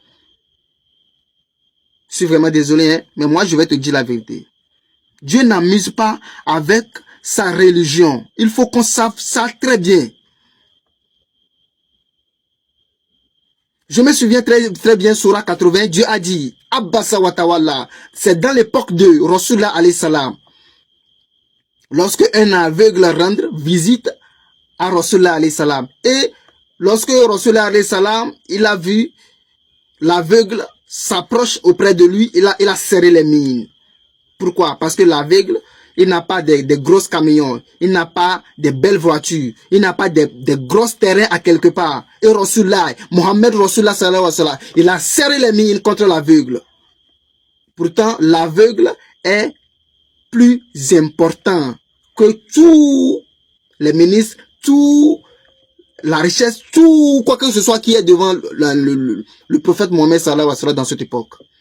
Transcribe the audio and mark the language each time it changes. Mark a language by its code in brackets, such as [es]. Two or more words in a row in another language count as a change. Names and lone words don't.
[fr] Je suis vraiment désolé, hein, mais moi je vais te dire la vérité. Dieu n'amuse pas avec sa religion. Il faut qu'on sache ça très bien. Je me souviens très bien, Surah 80, Dieu a dit, [ar] عبس وتولى, [fr] c'est dans l'époque de Rasulullah [ar] عليه السلام. [fr] Lorsque un aveugle rendre visite à Rasulullah [ar] عليه السلام. [fr] Et lorsque Rasulullah [ar] عليه السلام, [fr] il a vu l'aveugle s'approche auprès de lui, il a serré les mines. Pourquoi? Parce que l'aveugle, il n'a pas de grosses camions, il n'a pas de belles voitures, il n'a pas de gros terrains à quelque part. Et Rasulullah, Mohammed Rasulullah [ar] صلى الله عليه وسلم, [fr] il a serré les mines contre l'aveugle. Pourtant, l'aveugle est plus important que tous les ministres, tout la richesse, tout quoi que ce soit qui est devant le prophète Mohammed [ar] صلى الله عليه وسلم [fr] dans cette époque.